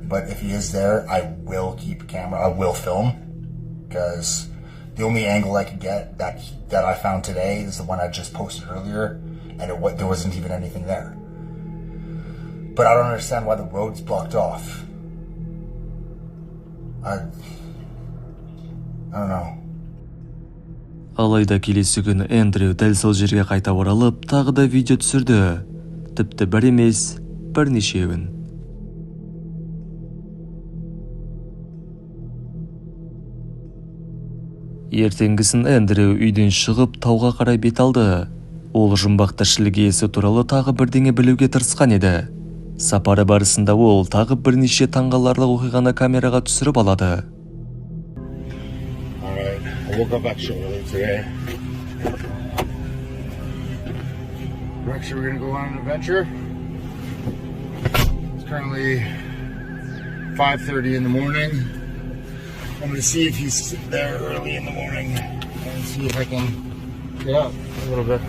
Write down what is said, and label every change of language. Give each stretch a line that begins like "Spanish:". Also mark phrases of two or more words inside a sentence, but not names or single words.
English: But if he is there, I will keep a camera. I will film because the only angle I could get that I found today is the one I just posted earlier, and there wasn't even anything there. But I don't understand why the road's blocked off. I don't know.
Kazakh: Алайда келесі күні Эндрю дәл сол жерге қайта оралып, тағы да видео түсірді. Тіпті бір емес, бірнешеуін. Ертеңгісін Эндрю үйден шығып тауға қарай бет алды. Ол жұмбақ тіршілік иесі туралы тағы бірдеңе білуге тырысқан еді. Сапары барысында ол тағы бірнеше таңғаларлық оқиғаны камераға түсіріп алады.
English: I woke up actually early today. We're actually going to go on an adventure. It's currently 5:30 in the morning. I'm going to see if he's there early in the morning and see if I can get up a little bit.